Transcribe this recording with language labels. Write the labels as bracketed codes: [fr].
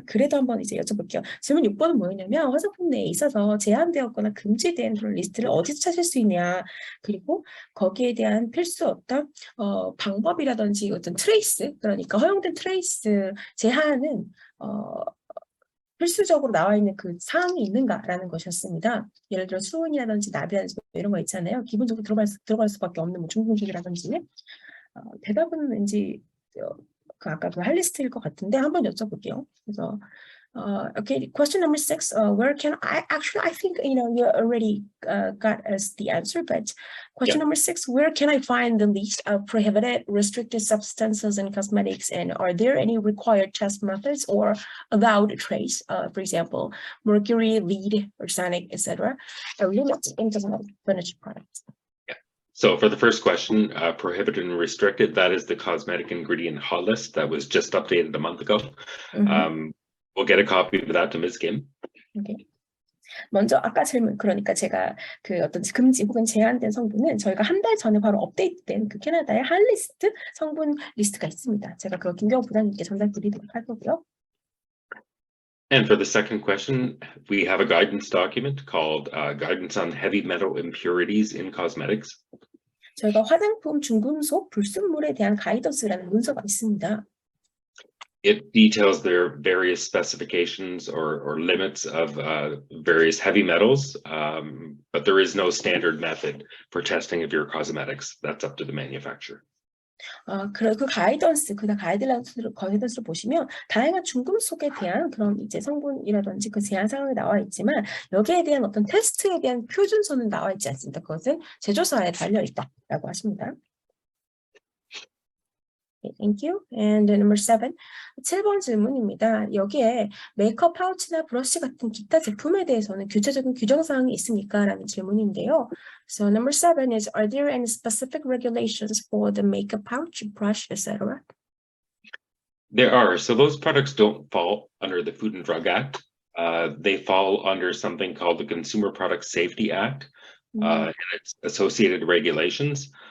[ko] 그래도 한번 이제 여쭤볼게요. 질문 6번은 뭐였냐면 화장품 내에 있어서 제한되었거나 금지된 그런 리스트를 어디서 찾을 수 있냐 그리고 거기에 대한 필수 어떤 방법이라든지 어떤 트레이스 그러니까 허용된 트레이스 제한은 필수적으로 나와 있는 그 사항이 있는가라는 것이었습니다. 예를 들어 수은이라든지 납이라든지 이런 거 있잖아요. 기본적으로 들어갈 수밖에 없는 뭐 중성식이라든지 대답은 왠지 그 아까 그 할리스트일 것 같은데 한번 여쭤볼게요. 그래서 [en] okay, question number 6. Where can I think you already got us the answer, but question number 6. Where can I find the list of prohibited, restricted substances in cosmetics, and are there any required test methods or allowed trace, for example, mercury, lead, arsenic, etc., limits in cosmetic furniture products? So for the first question, prohibited and restricted, that is the cosmetic ingredient hot list that was just updated a month ago. We'll get a copy of that to Ms. Kim. Okay. [ko] 먼저 아까 질문 그러니까 제가 그 어떤 금지 혹은 제한된 성분은 저희가 한 달 전에 바로 업데이트된 그 캐나다의 할리스트 성분 리스트가 있습니다. 제가 그거 김경호 부장님께 전달드리도록 할 거고요. [en] And for the second question, we have a guidance document called Guidance on Heavy Metal Impurities in Cosmetics. [ko] 저희가 화장품 중금속 불순물에 대한 가이던스라는 문서가 있습니다. [en] It details their various specifications or limits of various heavy metals, but there is no standard method for testing of your cosmetics. That's up to the manufacturer. [ko] 그 가이던스를 보시면 다양한 중금속에 대한 그런 이제 성분이라든지 그 제한 사항이 나와 있지만 여기에 대한 어떤 테스트에 대한 표준서는 나와 있지 않습니다. 그것은 제조사에 달려 있다라고 하십니다. [en] Okay, thank you. And number 7. [ko] 7번 질문입니다. 여기에 메이크업 파우치나 브러쉬 같은 기타 제품에 대해서는 구체적인 규정 사항이 있습니까? 라는 질문인데요. [en] So number 7 is, are there any specific regulations for the makeup pouch, brush, etc.? There are. So those products don't fall under the Food and Drug Act. They fall under something called the Consumer Product Safety Act and its associated regulations.